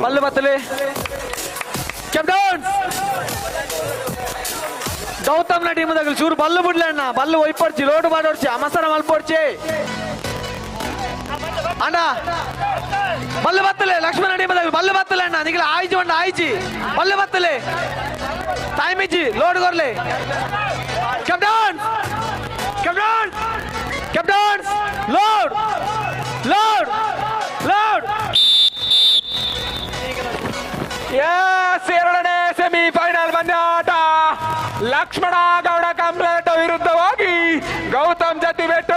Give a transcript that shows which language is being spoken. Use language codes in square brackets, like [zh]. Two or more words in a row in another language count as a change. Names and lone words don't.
[tcy] ಬಲ್ಲು ಬತ್ತಲೆ ಕ್ಯಾಪ್ಟನ್ ಗೌತಮ್ ನ ಟೀಮ್ ದಾಗ ಚೂರು ಬಲ್ಲು ಬಿಡ್ಲೆ ಅಣ್ಣ ಬಲ್ಲು ಒಯ್ಪಡ್ಚಿ ಲೋಡು ಮಾಡೋಡ್ಚಿ ಅಮಸರ ಮಲ್ಪೋಡ್ಚಿ ಅಣ್ಣ ಬಲ್ಲು ಬತ್ತಲೆ ಲಕ್ಷ್ಮಣ ಟೀಮ್ ದಾಗ ಬಲ್ಲು ಬತ್ತಲೆ ಅಣ್ಣ ನಿಗಲ ಆಯ್ಜಿ ಅಣ್ಣ ಆಯ್ಜಿ ಬಲ್ಲು ಬತ್ತಲೆ ಟೈಮ್ ಇಜ್ಜಿ ಲೋಡ್ ಕೊರ್ಲೆ ಕ್ಯಾಪ್ಟನ್ ಲೋಡ್ [kn] ಎರಡನೇ ಸೆಮಿಫೈನಲ್ ಪಂದ್ಯಾಟ ಲಕ್ಷ್ಮಣ ಗೌಡ ಕಂಪ್ಲೇಟ್ ವಿರುದ್ಧವಾಗಿ ಗೌತಮ್ ಜತಿಬೆಟ್ಟು.